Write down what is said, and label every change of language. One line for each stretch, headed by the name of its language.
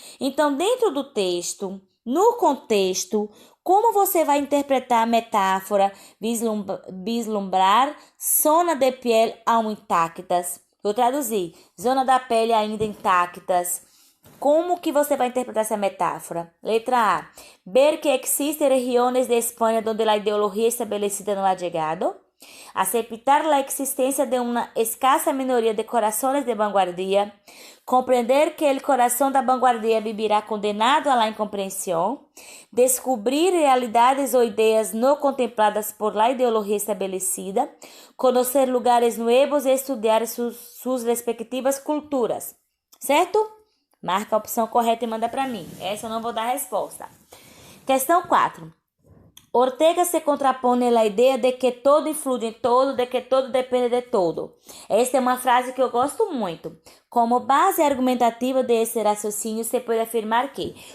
Portuguese: Então, dentro do texto, no contexto, como você vai interpretar a metáfora,
Spanish: vislumbrar zona de piel aún intactas.
Portuguese: Vou traduzir, zona da pele ainda intactas. Como que você vai interpretar essa metáfora? Letra A.
Spanish: Ver que existen regiones de Espanha donde la ideología establecida no ha llegado. Aceptar la existencia de una escasa minoría de corazones de vanguardia, compreender que el corazón da vanguardia vivirá condenado a la incomprensión, descubrir realidades o ideas no contempladas por la ideología establecida, conocer lugares nuevos e estudiar sus respectivas culturas.
Portuguese: Certo? Marca a opção correta e manda para mim. Essa eu não vou dar resposta. Questão 4. Ortega se contrapõe à ideia de que todo influi em todo, de que todo depende de todo. Esta é uma frase que eu gosto muito. Como base argumentativa desse raciocínio, se pode afirmar que...